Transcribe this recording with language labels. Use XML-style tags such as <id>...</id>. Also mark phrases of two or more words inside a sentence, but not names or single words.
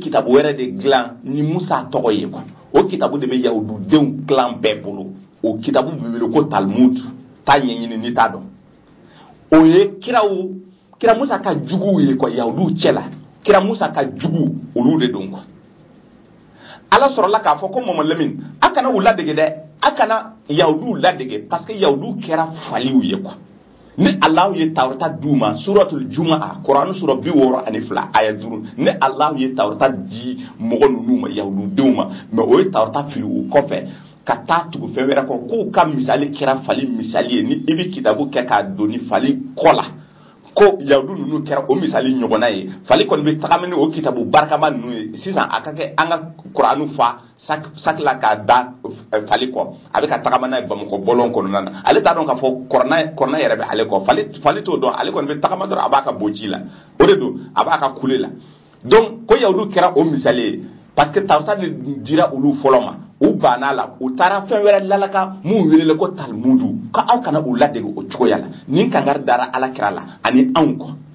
<bm>kitabu wɛrɛ de dilan ni Musa tɔgɔ ye quoi o kitabu de bɛ yahududenw clan bɛɛ bolo o kitabu bɛ wele ko talmud t'a ɲɛɲini ni t'a dɔn o ye kira Musa ka juguw ye quoi yahudiw cɛla kira Musa ka jugu olu de don quoi ala sɔrɔla k'a fɔ ko Mama Lamine a kana u ladege dɛ a kana yahudiw ladege</bm> <fr>parce que</fr> <bm>yahudiw kɛra faliw ye quoi ni Allah ye tawrata d'u ma suratul Jumu'a Qur'an sura 62 aya 5 ni Allah ye tawrata di mɔgɔ ninnu ma yahudidenw ma mais o ye tawrata fili u kɔfɛ ka taa tugu fɛn wɛrɛ kɔ k'u ka misali kɛra fali misali ye ni i bɛ kitabu kɛ k'a don ni fali kɔ la ko yahudu ninnu kɛra o misali ɲɔgɔnna ye fali kɔni bɛ tagamani o kitabu barakama ninnu ye sisan a ka kɛ an ka Kur'anu fa sakila k'a da fali kɔ a bɛ ka tagamana ye Bamakɔ bɔlɔn kɔnɔna na ale t'a dɔn k'a fɔ kɔrɔna yɛrɛ bɛ ale kɔ fali t'o dɔn ale kɔni bɛ tagama dɔrɔn a b'a ka boji la o de don a b'a ka kule la donc ko yahudu kɛra o misali ye</bm> <fr>parce que</fr> <bm>tawrata de dira olu fɔlɔ ma u banna la u taara fɛn wɛrɛ lalaka mun welele ko talmudu ka aw kana u ladege o cogoya la ni kangari dara ala kira la ani anw kɔ</bm>